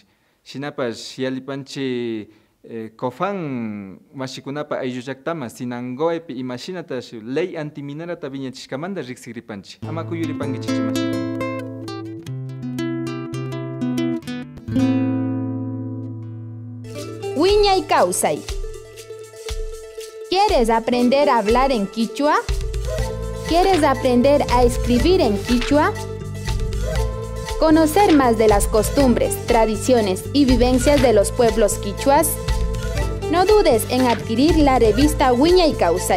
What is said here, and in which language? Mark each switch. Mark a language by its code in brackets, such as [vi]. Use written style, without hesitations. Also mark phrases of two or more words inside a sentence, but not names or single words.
[qu] Shinapash yalipanchi Kofan mashikunapa ayllu llaqtama sinangoepi imashinata ley antiminarata viñachishkamanta riksiripanchi. Ama kuyuripankichichu mashikuna. Wiñay Kawsay. [es] ¿Quieres aprender a hablar en quichua? ¿Quieres aprender a escribir en quichua? ¿Conocer más de las costumbres, tradiciones y vivencias de los pueblos quichuas? No dudes en adquirir la revista Wiñay Kawsay.